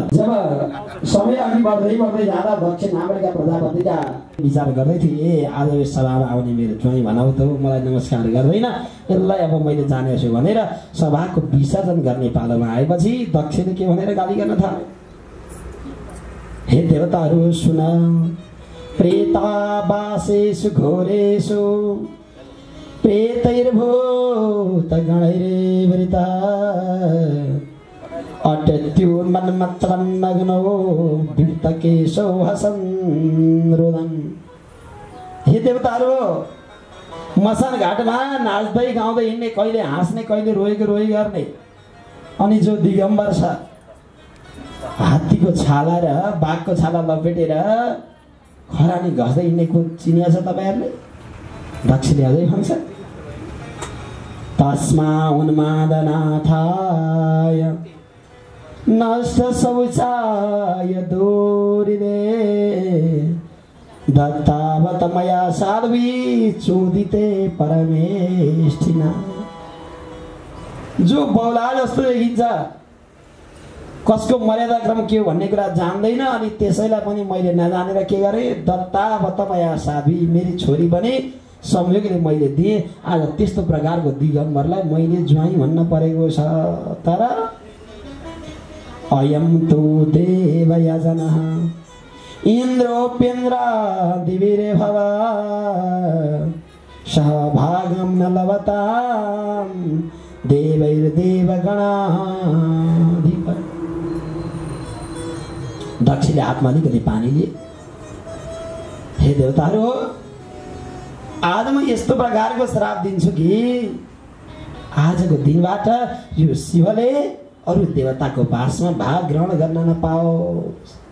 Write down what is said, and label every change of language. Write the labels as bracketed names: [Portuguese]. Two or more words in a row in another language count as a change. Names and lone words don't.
[Nepali] जब समय अघि बढ्दै जाँदा दक्ष नामरेका प्रजापतिका विचार गर्दै थिए, आज यस सभामा आउने मेरो ज्वाइँ भनाउ त मलाई नमस्कार गर्दैन, यसलाई अब मैले जानेछु भनेर सभाको विसर्जन गर्ने पालोमा आएपछि दक्षले के भनेर गाली गर्न थाल्यो, हे देवताहरू सुन, [Sanskrit] प्रेतावासेषु घोरेषु प्रेतैर्भूत गणैर्वृता अटत्यो मन्मत्रन्नग्नो वित्तकेशो हसन् रुदन्। [Nepali] हे देवताहरू, मसान घाटमा नाच्दै गाउँदै हिँड्ने, कहिले हाँस्ने कहिले रोएको रोइ गर्ने, अनि जो दिगम्बर छ हात्तीको छाला र बाघको छाला लपेटेर खरानी घस्दै हिँड्नेको चिनिया छ तपाईँहरूले? दक्षले अझै भन्छ, [Sanskrit] तस्मा उन्मादनाथाय नष्ट शौचाय दूरिदे दत्तावत मया साध्वी चोदिते परमेष्ठिना। [Nepali] जो बौला जस्तो देखिन्छ, कसको मर्यादा क्रम के हो भन्ने कुरा जान्दैन, अनि त्यसैलाई पनि मैले नजानेर के गरेँ, [Sanskrit] दत्तावत मया साध्वी, [Nepali] मेरी छोरी पनि संयोगले मैले दिएँ। आज त्यस्तो प्रकारको दिगम्बरलाई मैले ज्वाइँ भन्न परेको छ। [Sanskrit] तर अयम तु देवयजनः इन्द्रोपेन्द्र दिविरे भव सहभागं न लभतां देवैर्देवगणाधिप। [Nepali] दक्षले हातमा अलिकति पानी लिए, हे देवताहरू, आज म यस्तो प्रकारको श्राप दिन्छु कि आजको दिनबाट यो शिवले अरू देवताको वासमा भाग ग्रहण गर्न नपाओस्।